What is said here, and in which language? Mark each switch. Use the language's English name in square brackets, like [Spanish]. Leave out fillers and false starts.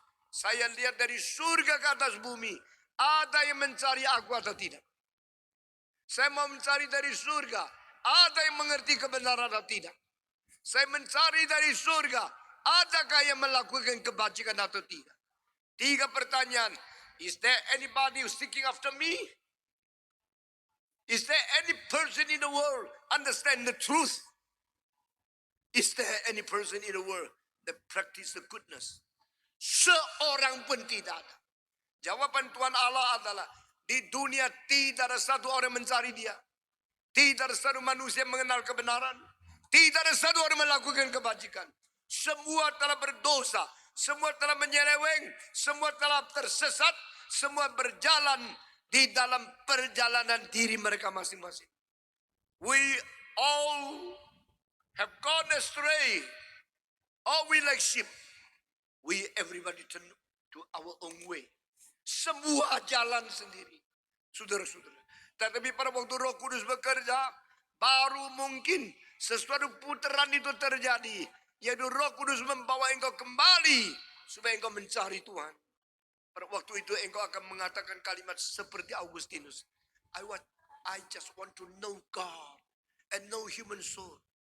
[Indonesian] Saya lihat dari surga ke atas bumi. Ada yang mencari aku atau tidak? Saya mau mencari dari surga. Ada yang mengerti kebenaran atau tidak? Saya mencari dari surga. Adakah yang melakukan kebajikan atau tidak? 3 pertanyaan. [English] Is there anybody who's seeking after me? Is there any person in the world understand the truth? Is there any person in the world that practice the goodness? [Indonesian] Seorang pun tidak ada. Jawaban Tuhan Allah adalah, di dunia tidak ada satu orang mencari Dia. Tidak ada satu manusia mengenal kebenaran. Tidak ada satu orang melakukan kebajikan. Semua telah berdosa. Semua telah menyeleweng. Semua telah tersesat. Semua berjalan di dalam perjalanan diri mereka masing-masing. [English] We all have gone astray. All we like sheep. We everybody turn to our own way. [Indonesian] Semua jalan sendiri. Saudara-saudara. Tetapi pada waktu Roh Kudus bekerja, baru mungkin sesuatu putaran itu terjadi. Yaitu Roh Kudus membawa engkau kembali supaya engkau mencari Tuhan. Pada waktu itu engkau akan mengatakan kalimat seperti Agustinus. [English] I just want to know God and know human soul.